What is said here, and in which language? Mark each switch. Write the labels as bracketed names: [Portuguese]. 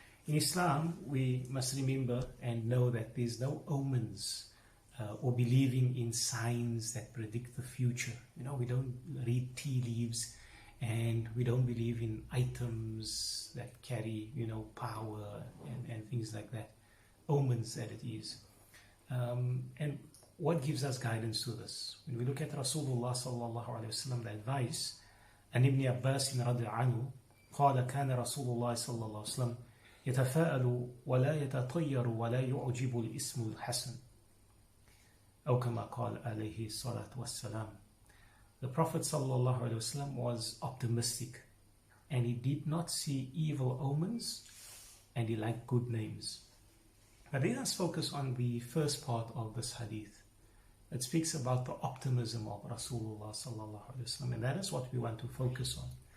[English] In Islam, we must remember and know that there's no omens or believing in signs that predict the future. We don't read tea leaves, and we don't believe in items that carry, power and things like that, omens that it is. And what gives us guidance to this? When we look at Rasulullah sallallahu alayhi wa sallam, the advice, and Ibn Abbas radiallahu anhu, [Arabic] قال كان رسول الله صلى الله عليه وسلم يتفاءل ولا يتطير ولا يعجب الاسم الحسن أو كما قال عليه الصلاة والسلام. [English] The Prophet ﷺ was optimistic, and he did not see evil omens, and he liked good names. But let us focus on the first part of this hadith. It speaks about the optimism of Rasulullah ﷺ, and that is what we want to focus on.